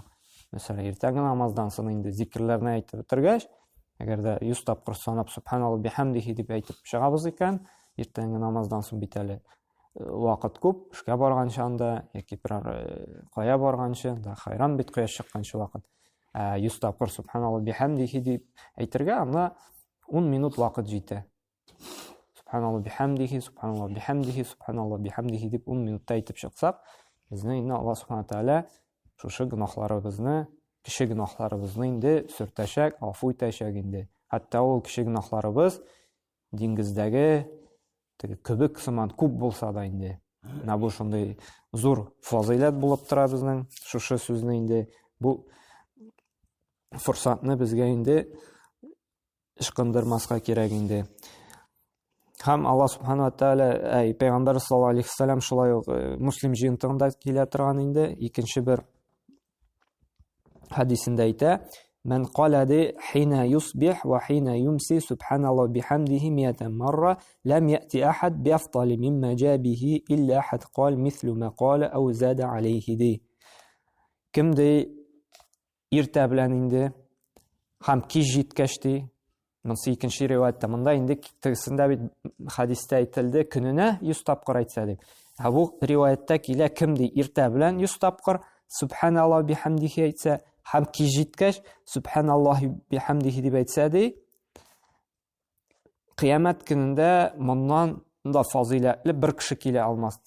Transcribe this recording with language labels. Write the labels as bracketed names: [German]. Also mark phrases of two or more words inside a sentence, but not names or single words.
[Tatar] Мәсәлән, иртәнге намаздан соң инде зикерләрне әйтеп бетергәч, әгәр дә 100 тапкыр санап [Arabic] سبحان الله وبحمده [Tatar] дип әйтеп чыгабыз икән, иртәнге намаздан соң бит әле вакыт күп, эшкә барганчы анда, яки бер кая барганчы, хайран бит кояш чыкканчы вакыт. 100 тапкыр [Arabic] سبحان الله وبحمده [Tatar] дип әйтергә, анда 10 минут вакыт җитә. [Arabic] سبحان الله وبحمده سبحان الله وبحمده سبحان الله وبحمده [Tatar] дип 10 минутта әйтеп чыксак, безне инде [Arabic] الله سبحانه وتعالى [Tatar] шушы гөнаһларыбызны, кече гөнаһларыбызны инде сүртәчәк, афу итәчәк инде. Хәтта ул кече гөнаһларыбыз диңгездәге көбек сыман күп булса да инде. Бу шундый зур фазилат булып тора безнең шушы сүзне инде, бу форсатны безгә инде ышкындырмаска кирәк инде. Һәм [Arabic] الله سبحانه وتعالى, [Tatar] Пәйгамбәр [Arabic] صلى الله عليه وسلم [Tatar] шулай ук муслим җыентыгында килә торган инде, икенче бер хадисендә әйтә: [Arabic] "من قال حين يصبح وحين يمسي سبحان الله وبحمده مائة مرة لم يأت أحد بأفضل مما جاء به إلا أحد قال مثل ما قال أو زاد عليه [Tatar] ди." Кемде иртә белән инде һәм кич җиткәч ди, монысы икенче риваятта, монда инде тегесендә бит хадистә әйтелде, көненә 100 тапкыр әйтсә дип. Бу риваятта килә, кемде иртә белән 100 тапкыр [Arabic] سبحان الله وبحمده [Tatar] әйтсә, һәм кич җиткәч [Arabic] سبحان الله وبحمده [Tatar] дип әйтсә ди, кыямәт көнендә моннан да фазилатлы бер кеше килә алмасты.